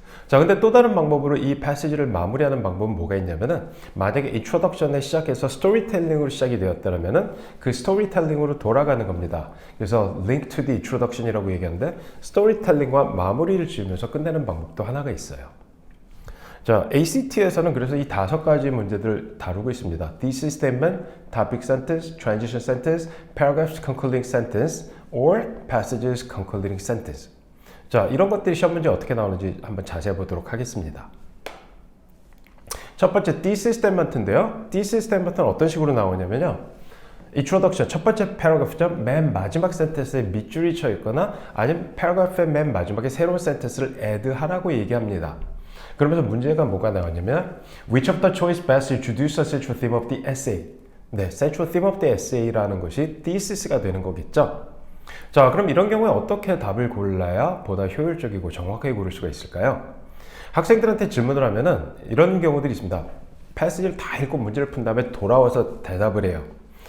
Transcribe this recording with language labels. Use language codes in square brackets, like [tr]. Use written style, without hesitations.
[ko] 자, 근데 또 다른 방법으로 이 패시지를 마무리하는 방법은 뭐가 있냐면은, 만약에 인트로덕션에 시작해서 스토리텔링으로 시작이 되었다면은 그 스토리텔링으로 돌아가는 겁니다. 그래서 [en] link to the introduction [ko] 이라고 얘기하는데, 스토리텔링과 마무리를 지으면서 끝내는 방법도 하나가 있어요. 자, ACT에서는 그래서 이 5가지 문제들을 다루고 있습니다. [en] Thesis statement, topic sentence, transition sentence, paragraphs concluding sentence, or passages concluding sentence. [ko] 자, 이런 것들이 시험 문제 어떻게 나오는지 한번 자세히 보도록 하겠습니다. 첫 번째, thesis statement인데요. thesis statement는 어떤 식으로 나오냐면요. introduction, 첫 번째 paragraph죠. 맨 마지막 센텐스에 밑줄이 쳐 있거나 아니면 paragraph의 맨 마지막에 새로운 센텐스를 add하라고 얘기합니다. 그러면서 문제가 뭐가 나오냐면 [en] which of the choice best introduce the central theme of the essay. [ko] 네, [en] central theme of the essay [ko] 라는 것이 thesis가 되는 거겠죠. 자, 그럼 이런 경우에 어떻게 답을 골라야 보다 효율적이고 정확하게 고를 수가 있을까요? 학생들한테 질문을 하면은 이런 경우들이 있습니다. 패시지를 다 읽고 문제를 푼 다음에 돌아와서 대답을 해요.